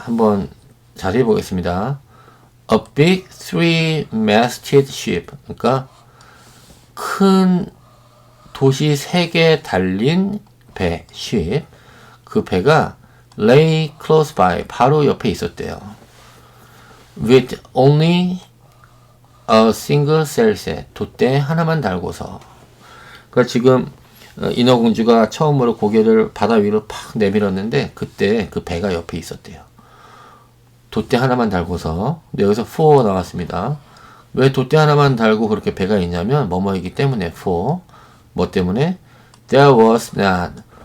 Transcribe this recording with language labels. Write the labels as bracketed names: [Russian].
[Korean] 한번 자세히 보겠습니다. [English] A big three-masted ship. [Korean] 그러니까 큰 도시 3개 달린 배, ship. 그 배가 [English] lay close by, [Korean] 바로 옆에 있었대요. [English] With only a single sail set, [Korean] 돛대 하나만 달고서. 그러니까 지금 인어공주가 처음으로 고개를 바다 위로 팍 내밀었는데 그때 그 배가 옆에 있었대요. 돛대 하나만 달고서. 근데 여기서 for 나왔습니다. 왜 돛대 하나만 달고 그렇게 배가 있냐면 뭐뭐이기 때문에 for. 뭐 때문에? [English] There was not,